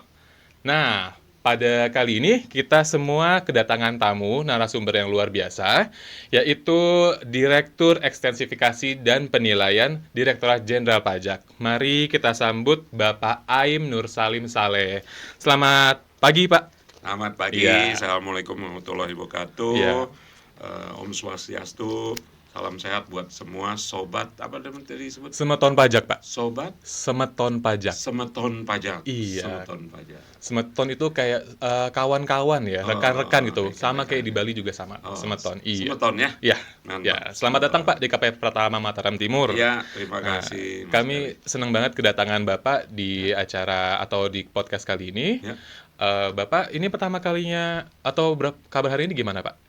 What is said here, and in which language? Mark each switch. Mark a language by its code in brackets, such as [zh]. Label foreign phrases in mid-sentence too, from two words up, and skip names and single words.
[id] Nah, pada kali ini kita semua kedatangan tamu narasumber yang luar biasa, yaitu Direktur Ekstensifikasi dan Penilaian Direktorat Jenderal Pajak. Mari kita sambut Bapak Aim Nur Salim Saleh. Selamat pagi, Pak. Selamat pagi, Iya. [ar] السلام عليكم ورحمة الله وبركاته. [id] Iya. [ban] Om Swastiastu, [id] salam sehat buat semua sobat, apa namanya tadi disebut? Semeton pajak, Pak. Sobat Semeton pajak. semeton pajak. Iya. Semeton pajak. Semeton itu kayak kawan-kawan ya, rekan-rekan gitu. Sama rekan-rekan. kayak di Bali juga sama, Oh, semeton. Iya. Semeton ya? Iya. Mantap. Ya, selamat datang Pak di KPP Pratama Mataram Timur. Iya, terima Nah, kasih. Mas kami Galih. senang banget kedatangan Bapak di acara atau di podcast kali ini. Ya. Bapak, ini pertama kalinya atau kabar hari ini gimana, Pak?